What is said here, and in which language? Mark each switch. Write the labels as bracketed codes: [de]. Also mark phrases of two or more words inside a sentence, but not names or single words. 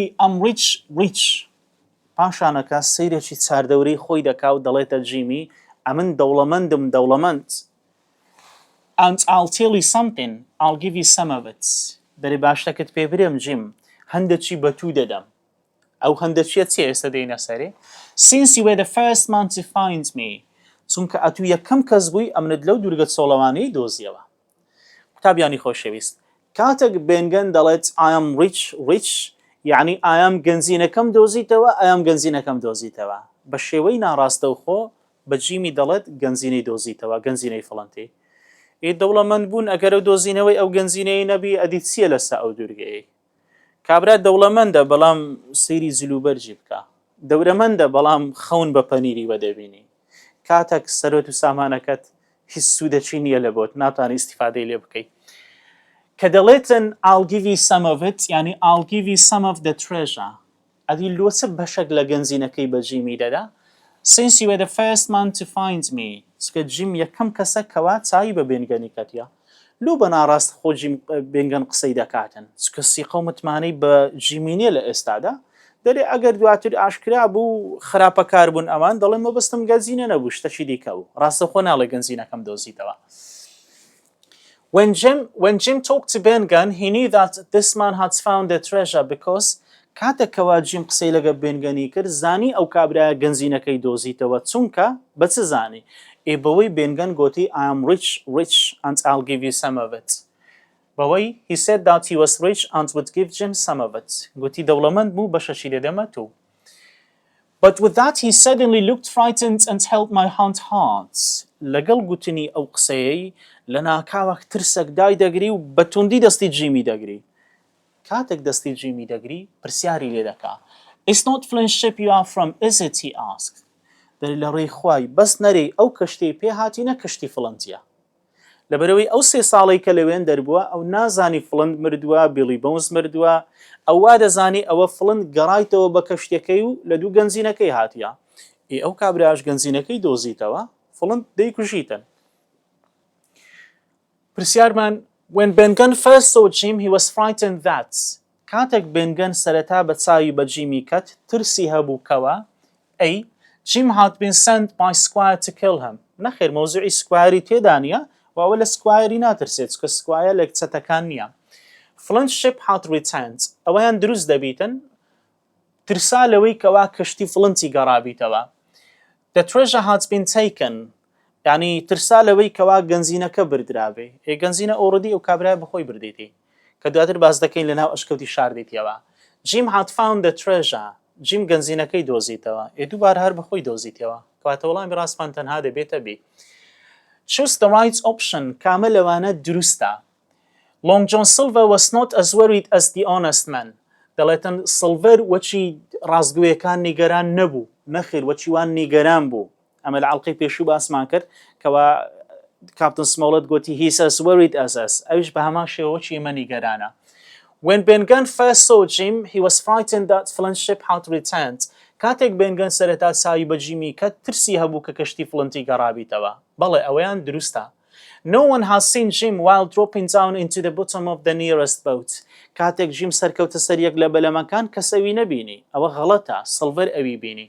[en] I'm rich. [ku] پاشانەکە سەیرێکی چاردەورەی خۆی دەکا و دەڵێتە جیمی ئەمن دەوڵەمەندم دەوڵەمەند. [en] And I'll tell you something. I'll give you some of it. [ku] دەرێ باشتەکەت پێ برێم جیم هەندێکی بەتوو دەدەم. ئەو هەندێکیە چی ئێستا دێنە سەرێ؟ [en] Since you were the first man to find me. [ku] چونکە ئەتو یەکەم کەس بووی ئەمنت لەو دوورگە چۆڵەوانەی دۆزیەوە. قوتابیانی خۆشەویست کاتێک بێنگەن دەڵێت [en] I am rich [ku] یعنی ئایام گەنجینەکەم دۆزیتەوە ئایام گەنجینەکەم دۆزیتەوە بە شێوەی ناڕاستەوخۆ بە جیمی دەڵێت گەنجینەی دۆزیتەوە گەنجینەی فڵەنتی. دەوڵەمەند بوون ئەگەر ئەو دۆزینەوەی ئەو گەنجینەی نەبی ئەدی چییە لەسە ئەو دوورگەیە؟ کابرا دەوڵەمەندە بەڵام سەیری جلوبەرجی بکە. دەورەمەندە بەڵام خەون بە پەنیری وەدەبینی. کاتێک سەرۆت و سامانەکەت هیچ سوودەچی نییە لە بۆت ناتوانانی ئیستیفادەی لێ بکەیت. کە دەڵێتن [en] I'll give you some of it [ku] یعنی [en] I'll give you some of the treasure [ku] ئەدی لۆچە بەشێک لە گەنجینەکەی بە جیمی دەدا [en] Since you were the first man to find me [ku] چکە جیم یەکەم کەسە کەوا چاوی بە بێنگەنی کەتیە لۆ بە ناڕاست خۆ جیم بێنگەن قسەی دەکاتن چکە سیقە و متمانەی بە جیمینیە لە ئێستادا دەرێ ئەگەر دواتر ئاشکرا بوو خراپەکار بوون ئەمان دەڵێن مەبەستم گەنجینە نەبوو شتەشی دیکە بوو ڕاستەخۆ ناڵێ گەنجینەکەم دۆزیتەوە. [en] When Jim talked to Ben Gunn, he knew that this man had found the treasure because [ku] کاتێکەوە جیم قسەی لەگە بێنگەنی کرد زانی ئەو کابرایە گەنجینەکەی دۆزیتەوە چونکە بەچ زانی بەوەی بێنگەن گوتی [en] I am rich and I'll give you some of it. بەوەی he said that he was rich and would give Jim some of it. [ku] گوتی دەوڵەمەند بوو بەشەشی دەدەمە تو. [en] But with that he suddenly looked frightened and held my hand hard. [ku] لەگەڵ گوتنی ئەو قسەیەی لە ناکاوەک ترسێک دای دەگری و بەتوندی دەستی جیمی دەگری. کاتێک دەستی جیمی دەگری پرسیاری لێ دەکا. [en] It's not Flint ship you are from, is it? He asked. [ku] دەری لە ڕێی خوای بەس نەرەی ئەو کەشتەی پێ هاتینە کەشتی فڵەنتیە. لەبەرەوەی ئەو 3 ساڵی کە لەوێن دەربووە ئەو نازانی فڵند مردووە بیلی بۆنز مردووە ئەو وا دەزانی ئەوە فڵند گەڕایتەوە بە کەشتەکەی و لە دوو گەنجینەکەی هاتیە. ئەو کابراش گەنجینەکەی دۆزیتەوە فڵند دەیکوژیتن. [en] پرسیارمان When Ben Gunn first saw Jim, he was frightened that [ku] کاتێک Ben Gunn سەرەتا بە چاوی بە جیمی کەت ترسی هەبوو کەوە [en] Jim had been sent by Squire to kill him. [ku] نەخێر مۆزوعی سکوایری تێدا نیە و ئەوە لە سکوایری ناترسێت کە سکوایە لە کچەتەکان نییە. [en] Flint ship had returned. [ku] ئەوەیان دروست دەبیتن ترسا لەوەی کەوا کەشتی فڵنتی گەڕابیتەوە. [en] The treasure had been taken. [ku] یعنی ترسا لەوەی کەوا گەنجینەکە بردرابێ گەنجینە ئۆڕدی ئەو کابرای بەخۆی بردیتی کە دواتر باز دەکەین لەناو ئەشکەوتی شاردیتیەوە. [en] Jim had found the treasure. [ku] جیم گەنجینەکەی دۆزیتەوە دووبار هەر بەخۆی دۆزیتەوە کەواتە وەڵامی ڕاستمان تەنها دەبێتە بی. [en] Choose the right option. [ku] کامە لەوانە دروستە. [en] Long John Silver was not as worried as the honest man. [ku] دەڵێتن سڵڤەر وەچی ڕاستگوێیەکان نیگەران نەبوو نەخێر وەچی وان نیگەران بوو. ئەمە لە عەڵقەی پێشوو باسمان کرد کەوا کاپتن سمۆڵەت گوتی [en] he's as worried as us. [ku] ئەویش بە هەمان شێوەچی ئێمە نیگەرانە. [en] When Ben Gunn first saw Jim, he was frightened that Flint's ship had returned. [ku] کاتێک Ben Gunn سەرەتا چاوی بە جیمی کەت ترسی هەبوو کە کەشتی فڵنتی گەڕابیتەوە. بەڵێ ئەوەیان دروستە. [en] No one has seen Jim while dropping down into the bottom of the nearest boat. [ku] کاتێک جیم سەرکەوتە سەر یەک لە بەلەمەکان کەسەوی نەبینی ئەوە غەڵەتە سڵڤەر ئەوی بینی.